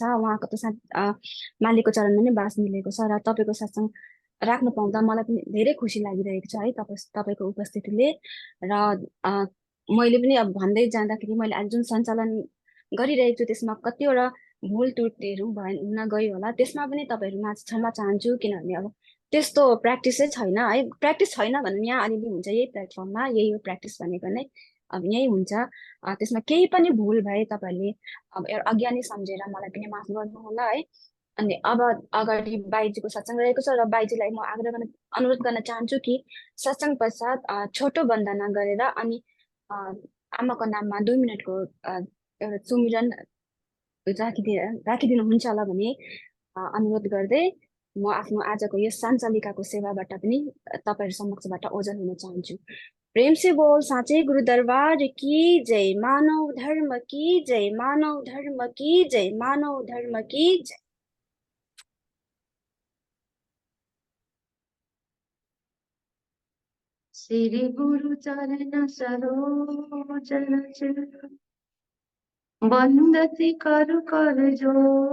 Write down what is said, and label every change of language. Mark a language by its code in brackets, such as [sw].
[ne] उहाँको त मालिकको चरणमा नै बास मिलेको छ र तपाईँको सत्सङ्ग राख्नु पाउँदा मलाई पनि धेरै खुसी लागिरहेको छ है तपाईँको उपस्थितिले। र मैले पनि अब भन्दै जाँदाखेरि मैले आज जुन सञ्चालन गरिरहेको छु त्यसमा कतिवटा भुल त्रुटिहरू हुन गयो होला, त्यसमा पनि तपाईँहरूमा क्षमा चाहन्छु। किनभने अब त्यस्तो प्र्याक्टिसै छैन है। प्र्याक्टिस छैन भने यहाँ अलिअलि हुन्छ, यही प्लेटफर्ममा यही हो प्र्याक्टिस भनेको नै, अब यही हुन्छ। त्यसमा केही पनि भुल भए तपाईँहरूले अब एउटा अज्ञानी सम्झेर मलाई पनि माफ गर्नुहोला है। अनि अब अगाडि बाइजीको सत्सङ्ग रहेको छ र बाइजीलाई म अनुरोध गर्न चाहन्छु कि सत्सङ्ग पश्चात छोटो वन्दना गरेर अनि आमाको नाममा 2 मिनटको एउटा सुमिरन राखिदिनुहुन्छ होला भने अनुरोध गर्दै म आफ्नो आजको यस सञ्चालिकाको सेवाबाट पनि तपाईँहरू समक्षबाट ओझल हुन चाहन्छु। [hi] प्रेम से बोल साँचे गुरु दरबार की जय। मानव धर्म की जय, मानव धर्म की जय, मानव धर्म की जय। श्री गुरु चरण सरोज रज वंदती करु कर जो